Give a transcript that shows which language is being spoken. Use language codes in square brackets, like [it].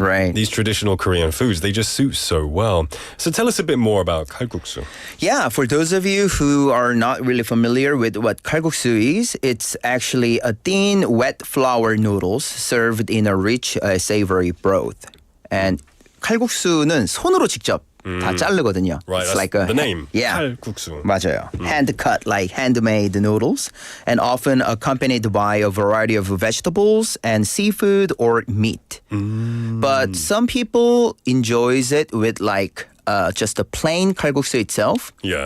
[en] Right. These traditional Korean foods, they just suit so well. So tell us a bit more about kalguksu. Yeah, for those of you who are not really familiar with what kalguksu is, it's actually a thin, wet flour noodles served in a rich, savory broth. [ko] And 칼국수는 손으로 직접 다 자르거든요. [en] Right, it's that's like the name. Yeah. [ko] 칼국수. 맞아요. [en] Hand cut, like handmade noodles, and often accompanied by a variety of vegetables and seafood or meat. But some people enjoys it with like just a plain kalguksu itself. Yeah.